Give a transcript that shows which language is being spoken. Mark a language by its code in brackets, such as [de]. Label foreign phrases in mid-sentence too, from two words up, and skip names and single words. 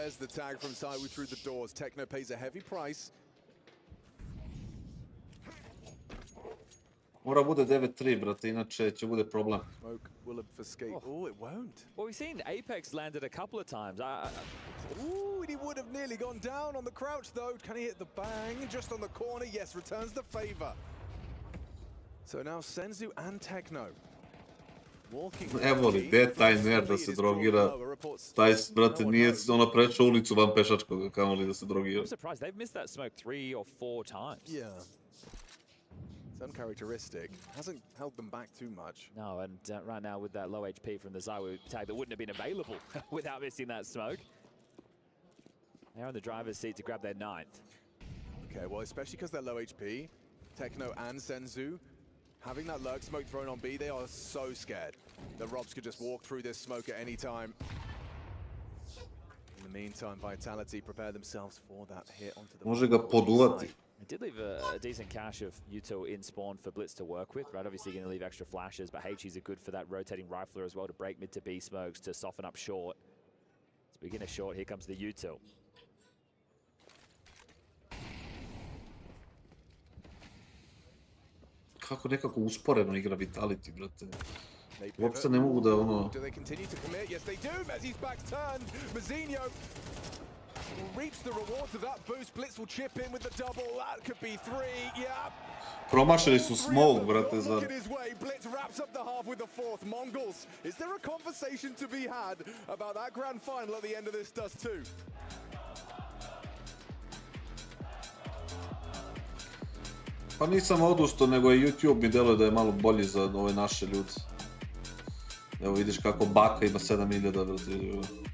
[en] There's the tag from Zawu through the doors. Techno pays a heavy price. [sr] Mora bude 9-3, brate, inače će bude problem. [en] Smoke will obfuscate. Oh, it won't. Well, we've seen Apex landed a couple of times. Ooh, and he would have nearly gone down on the crouch, though. Can he hit the bang? Just on the corner. Yes, returns the favor. So now Senzu and Techno. [sr] Evo li, gdje je taj nerd da se drogira? Taj, brate, nije ono prešao ulicu van pešačkoga, kamo li da se drogira. [en] I'm surprised. They've missed that smoke 3 or 4 times. Yeah. It's uncharacteristic. Hasn't held them back too much. No, and right now with that low HP from the Zawu tag that wouldn't have been available without missing that smoke. They're in the driver's seat to grab their 9th. Okay, well, especially because they're low HP, Techno and Senzu, having that lurk smoke thrown on B, they are so scared that Robs could just walk through this smoke at any time. In the meantime, Vitality prepare themselves for that hit onto the... [sr] Može ga poduvati. [en] It did leave a decent cache of util in spawn for Blitz to work with, right? Obviously going to leave extra flashes, but HE's are good for that rotating rifler as well to break mid to B smokes, to soften up short. Speaking of short, here comes the util. [sr] Kako nekako usporeno igra Vitality, brate. Uopšte ne mogu da ono... [en] Do they continue to commit? Yes, they do. Mezzi's back's turned. Mazinho will reap the rewards of that boost. Blitz will chip in with the double. That could be 3. Yeah. [sr] Promašili su smoke, brate, za... [en] Look at his way. Blitz wraps up the half with the 4th. MongolZ, is there a conversation to be had about that grand final at the end of this Dust 2? [sr] Pa nisam odustao, nego je YouTube mi deluje da je malo bolji za ove naše ljude. Evo vidiš kako baka ima 7000, brate.